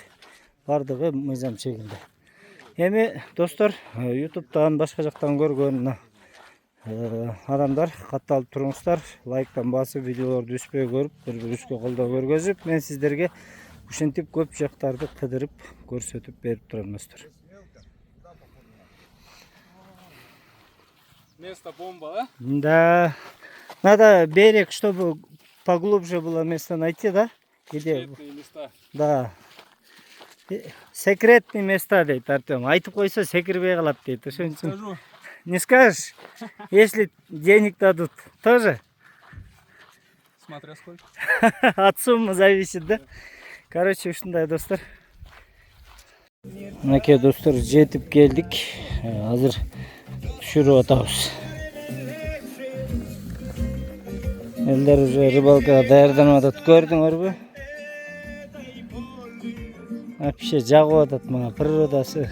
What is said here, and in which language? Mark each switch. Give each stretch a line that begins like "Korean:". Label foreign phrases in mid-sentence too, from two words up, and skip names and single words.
Kyrgyz: Бардыгы мыйзам чегинде. Эми достор, YouTube'дан башка жактан көргөн адамдар катталып туруңуздар, лайктан басып, видеолорду үзбөй көрүп, бири-бирибизге колдоо көргөзүп, мен сиздерге ушинтип көп жактарды кыдырып көрсөтүп берип турам, достор.
Russian: Место бомба, а? Да. Надо берег, чтобы поглубже было место найти, да? Секретные места. Да. Секретные места,
Kyrgyz: дейт Артем. Айтып койсо секирбей калат дейт. Ошон үчүн.
Russian: Скажу. Не скажешь? Если денег дадут, тоже? Смотря сколько. От суммы зависит, да? Короче,
Kyrgyz: ушундай, достор. Мынакей, достор, жетип келдик. Азыр түшүрүп атабыз. Элдер уже рыбалкага даярданып атат. Көрдүңөрбү? Вообще жагып атат мага природасы.